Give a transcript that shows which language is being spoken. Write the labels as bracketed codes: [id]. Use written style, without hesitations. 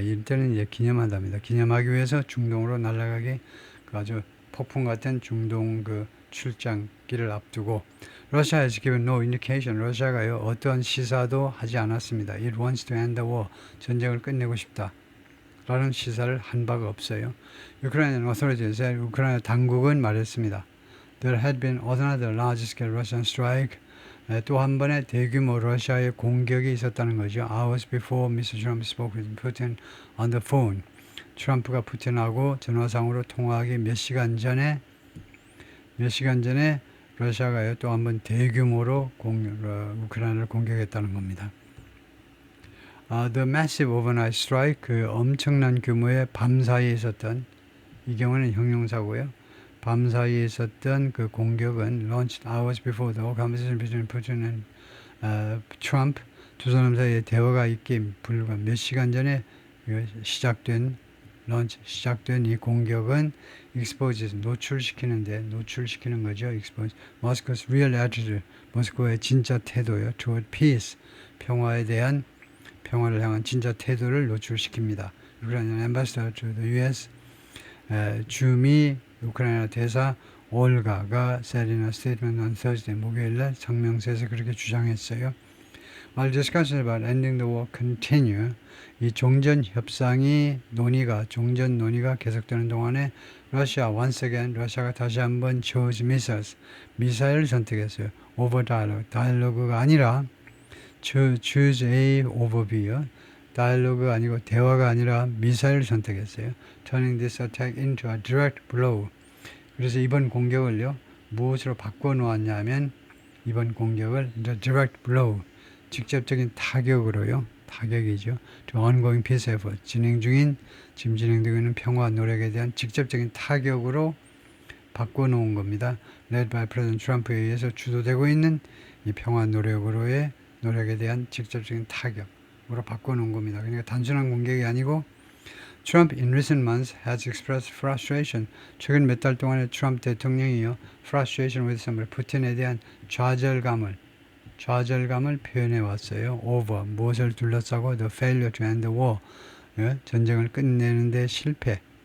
[ko] 이때는 이제 기념한답니다. 기념하기 위해서 중동으로 날아가기 그 아주 폭풍 같은 중동 그 출장길을 앞두고 [en] Russia has given no indication. [ko] 러시아가요 어떠한 시사도 하지 않았습니다. [en] It wants to end the war. [ko] 전쟁을 끝내고 싶다. 라는 시사를 한 바가 없어요. [en] Ukrainian authorities, [ko] 우크라이나 당국은 말했습니다. [en] There had been another large-scale Russian strike. [ko] 또 한 번의 대규모 러시아의 공격이 있었다는 거죠. [en] Hours before Mr. Trump spoke with Putin on the phone. [ko] 트럼프가 푸틴하고 전화상으로 통화하기 몇 시간 전에 러시아가요 또 한 번 대규모로 우크라이나를 공격했다는 겁니다. [en] The massive overnight strike, [ko] 그 엄청난 규모의 밤 사이에 있었던, 이 경우는 형용사고요. 밤 사이에 있었던 그 공격은 [en] launched hours before the conversation between Putin and Trump. [ko] 두 사람 사이에 대화가 있기 불과 몇 시간 전에 시작된 이 공격은 [en] exposes, [ko] 노출시키는 거죠. [en] expose Moscow's real attitude, [ko] 모스크바의 진짜 태도요. toward peace, 평화를 향한 진짜 태도를 노출시킵니다. [en] 우크라이나 ambassador to the U.S. [ko] 주미 우크라이나 대사 올가가 [en] said in a statement on Thursday, [ko] 목요일날 성명서에서 그렇게 주장했어요. [en] While discussions about ending the war continue, [ko] 이 종전 논의가 계속되는 동안에 러시아가 다시 한번 chose 미사일을 선택했어요. over 다이얼로그가 아니라 [en] choose A over B [ko] 요. 다이얼로그가 아니고 대화가 아니라 미사일을 선택했어요. [en] Turning this attack into a direct blow. [ko] 그래서 이번 공격을요 무엇으로 바꿔놓았냐면 이번 공격을 [en] direct blow, [ko] 직접적인 타격으로요. 타격이죠. [en] To ongoing peace effort, [ko] 지금 진행되고 있는 평화 노력에 대한 직접적인 타격으로 바꿔놓은 겁니다. [en] Led by President [ko] Trump에 의해서 주도되고 있는 이 평화 노력에 대한 직접적인 타격으로 바꿔놓은 겁니다. 그러니까 단순한 공격이 아니고 [en] Trump in recent months has expressed frustration. [ko] 최근 몇 달 동안에 트럼프 대통령이요. [en] frustration with somebody, [ko] 푸틴에 대한 좌절감을 표현해 왔어요. [en] over, [ko] 무엇을 둘러싸고 [en] the failure to end the war, [ko] 전쟁을 끝내는데 실패.